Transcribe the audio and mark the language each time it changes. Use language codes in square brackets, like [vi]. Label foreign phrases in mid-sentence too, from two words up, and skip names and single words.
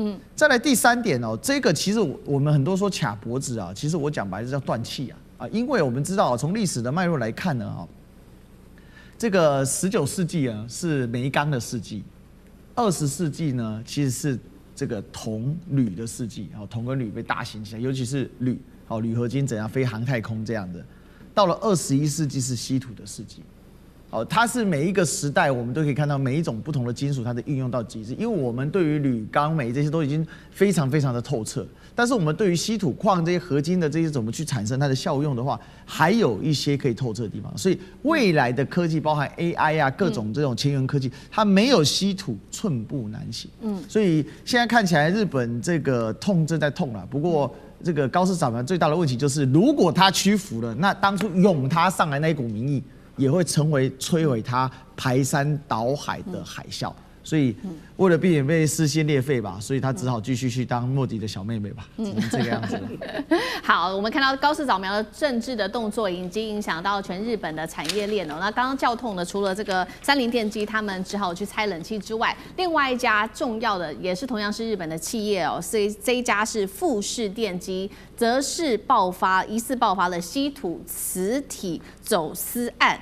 [zh] 再來第3點這個其實我們很多說卡脖子啊，其實我講白了是叫斷氣啊，因為我們知道從歷史的脈絡來看呢這個19世紀是煤鋼的世紀，20世紀呢其實是這個銅鋁的世紀，銅跟鋁被大行起來，尤其是鋁，鋁合金怎樣飛航太空這樣的。到了21世紀是稀土的世紀，它是每一個時代我們都可以看到每一種不同的金屬它的運用到極致，因為我們對於鋁、鋼、鎂這些都已經非常非常的透徹，但是我們對於稀土礦這些合金的這些怎麼去產生它的效用的話，還有一些可以透徹的地方。所以未來的科技包含 AI 啊，各種這種前沿科技，它沒有稀土寸步難行。所以現在看起來日本這個痛正在痛了，不過這個高市早苗最大的問題就是，如果他屈服了，那當初擁他上來那一股民意，也會成為摧毀他排山倒海的海嘯。所以為了避免被撕心裂肺吧，所以他只好繼續去當莫迪的小妹妹吧，只能這個樣子了。好，我們看到高市早苗的政治的動作已經影響到全日本的產業鏈了。那剛剛叫痛的，除了這個三菱電機他們只好去拆冷氣之外，另外一家重要的也是同樣是日本的企業所以這一家是富士電機，則是疑似爆發了稀土磁體走私案。